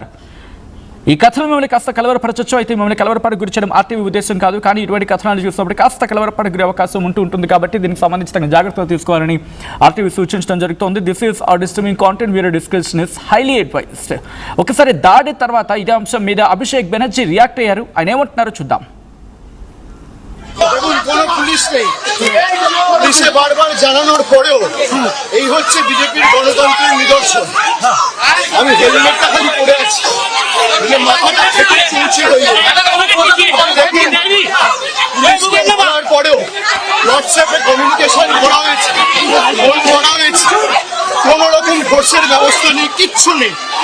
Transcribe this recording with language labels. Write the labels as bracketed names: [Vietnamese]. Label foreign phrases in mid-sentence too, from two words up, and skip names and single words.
[Telugu] ఈ కథనం మిమ్మల్ని కాస్త కలవరపరచొచ్చు. అయితే మిమ్మల్ని కలవరపడకు గురి చేయడం ఆర్టీవీ ఉద్దేశం కాదు. కానీ ఇటువంటి కథనాలు చూసినప్పుడు కాస్త కలవరపడకు గురి అవకాశం ఉంటుంది. కాబట్టి దీనికి సంబంధించి తగిన జాగ్రత్తలు తీసుకోవాలని ఆర్టీవీ సూచించడం జరుగుతోంది. [English] This is a disturbing content video discussion is highly advised. [Telugu] ఒకసారి దాడి తర్వాత ఇదే అంశం మీద అభిషేక్ బెనర్జీ రియాక్ట్ అయ్యారు. ఆయన ఏమంటున్నారో చూద్దాం. [Bangla] কোনো পুলিশ নেই, পুলিশে বারবার জানানোর পরেও এই হচ্ছে বিজেপির গণতন্ত্রের নিদর্শন। আমি হেলমেটটা খালি পরে আছি, মাথাটা ফেটে চুলছে হয়ে পুলিশকে বলার পরেও হোয়াটসঅ্যাপে কমিউনিকেশন করা হয়েছে, ফোন করা হয়েছে, কোনো রকম ফোর্সের ব্যবস্থা নেই, কিচ্ছু নেই।